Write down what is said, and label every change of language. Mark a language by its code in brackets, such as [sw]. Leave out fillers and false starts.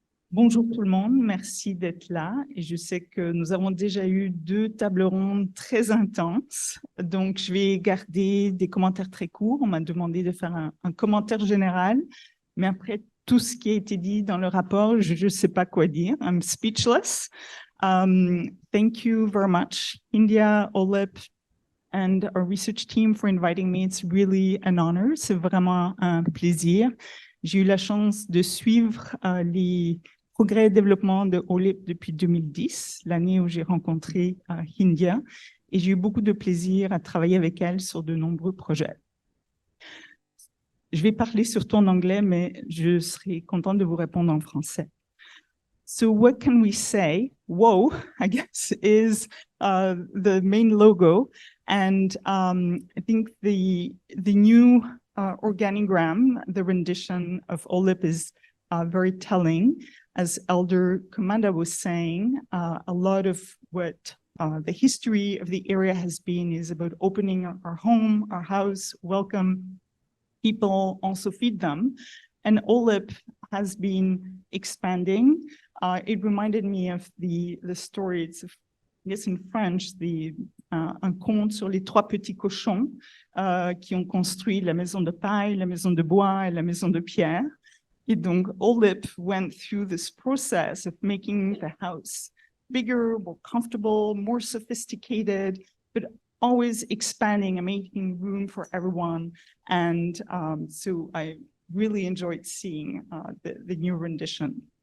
[fr] Bonjour tout le monde, merci d'être là. Et je sais que nous avons déjà eu 2 tables rondes très intenses, donc je vais garder des commentaires très courts. On m'a demandé de faire un commentaire général, mais après tout ce qui a été dit dans le rapport, je ne sais pas quoi dire. [en] I'm speechless. Thank you very much, India, OLIP, and our research team for inviting me. It's really an honor. [fr] C'est vraiment un plaisir. J'ai eu la chance de suivre les progrès et développement de OLIP depuis 2010, l'année où j'ai rencontré India, et j'ai eu beaucoup de plaisir à travailler avec elle sur de nombreux projets. Je vais parler surtout en anglais, mais je serai contente de vous répondre en français. [en] So what can we say? Whoa, I guess, is the main logo. And I think the new organigram, the rendition of OLIP is very telling. As Elder Commanda was saying, a lot of what the history of the area has been is about opening our home, our house, welcome people, also feed them. And OLIP has been expanding. It reminded me of the story, it's, I guess in French, [fr] un conte sur les 3 petits cochons qui ont construit la maison de paille, la maison de bois et la maison de pierre. Et donc, [en] OLIP went through this process of making the house bigger, more comfortable, more sophisticated, but always expanding and making room for everyone. And so I really enjoyed seeing the new rendition.